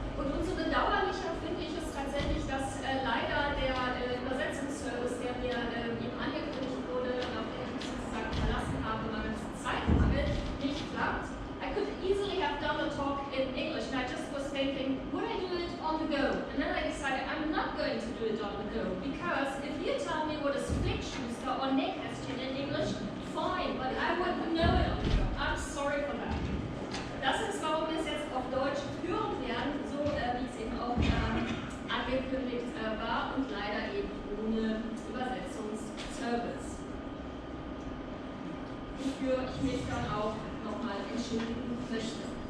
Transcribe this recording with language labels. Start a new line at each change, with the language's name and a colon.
German: Und umso bedauerlicher finde ich es tatsächlich, dass leider der Übersetzungsservice, der mir eben angekündigt wurde, auf den ich mich sozusagen verlassen habe, mangels Zeitmangel, nicht klappt.
English: I could easily have done the talk in English, and I just was thinking, would I do it on the go? And then I decided I'm not going to do it on the go, because if you tell me what is Flickschuster or Nähkästchen in English, fine, but I wouldn't know it on the go. I'm sorry for that.
German: Das ist, warum wir es jetzt auf Deutsch hören werden, so wie es eben auch angekündigt war und leider eben ohne Übersetzungsservice. Wofür ich mich dann auch nochmal entschuldigen möchte.